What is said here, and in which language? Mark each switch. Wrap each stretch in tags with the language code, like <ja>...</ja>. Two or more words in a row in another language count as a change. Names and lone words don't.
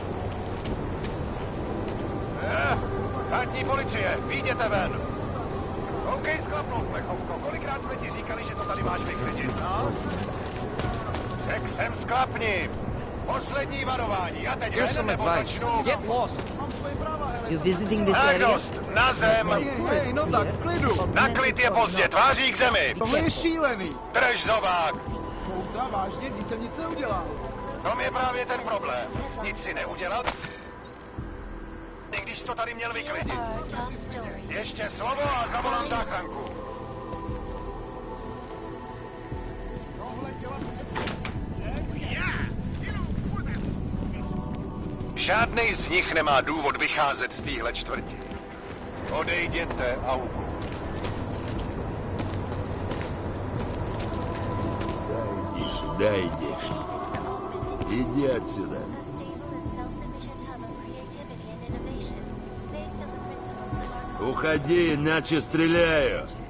<cs>Státní policie, vyjděte ven! OK, sklapnout, plechovko. Kolikrát jsme ti říkali, že to tady máš vyklidit, no? Řekl jsem sklapni! Poslední varování, a teď ven, nebo začnu...</cs> <en>Get lost! You visiting this</en> <cs>Tak</cs> <en>area?</en> <cs>dost, na zem! Hej, no tak, v klidu. Na klid je pozdě, tváří k zemi! Tohle je šílený. Drž zobák! Pouta, vážně, vždyť jsem nic neudělal. To je právě ten problém. Nic si neudělal, i když to tady měl vyklidit. Ještě slovo a zavolám záchranku. Žádnej z nich nemá důvod vycházet z téhle čtvrti. Odejděte a uku.</cs> <ru>И сюда идешь. Иди отсюда. Уходи, иначе стреляю.</ru>